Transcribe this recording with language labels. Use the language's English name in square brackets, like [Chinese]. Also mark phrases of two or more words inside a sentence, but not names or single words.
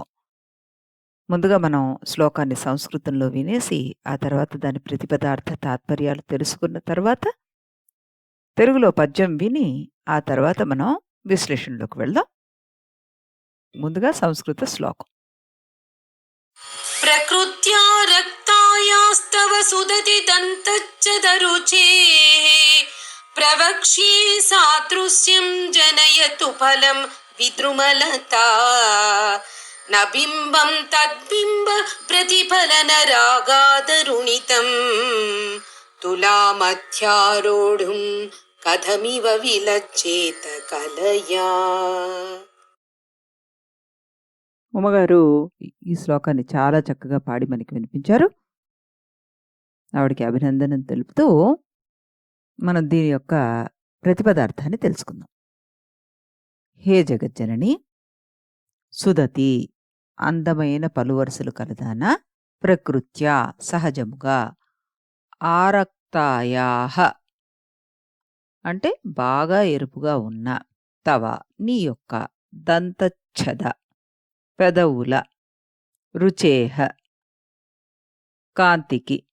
[Telugu] ముందుగా మనం శ్లోకాన్ని సంస్కృతంలో వినేసి, ఆ తర్వాత దాని ప్రతిపదార్థ తాత్పర్యాలు తెలుసుకున్న తర్వాత, తెలుగులో పద్యం విని, ఆ తర్వాత మనం విశ్లేషణలోకి వెళ్దాం. ముందుగా సంస్కృత శ్లోకం. [Sanskrit] प्रकृत्या रक्तायास्तव सुदति दन्तच्चदरुचेः प्रवक्ष्ये सादृश्यं जनयतु फलं विद्रुमलता न बिम्बं तद्बिम्ब प्रतिफलनरागादरुणितं तुलामध्यारोढुं कथमिव विलज्जेत कलया. [Telugu] ఉమ్మగారు ఈ శ్లోకాన్ని చాలా చక్కగా పాడి మనకి వినిపించారు. ఆవిడకి అభినందనలు తెలుపుతూ మనం దీని యొక్క ప్రతిపదార్థాన్ని తెలుసుకుందాం. హే జగజ్జనని, సుదతి అందమైన పలువరుసలు కలదాన, ప్రకృత్యా సహజముగా, ఆరక్తాయాహ అంటే బాగా ఎరుపుగా ఉన్న, తవ నీ యొక్క, దంతచ్ఛద పెదవుల, రుచేహ కాంతికి,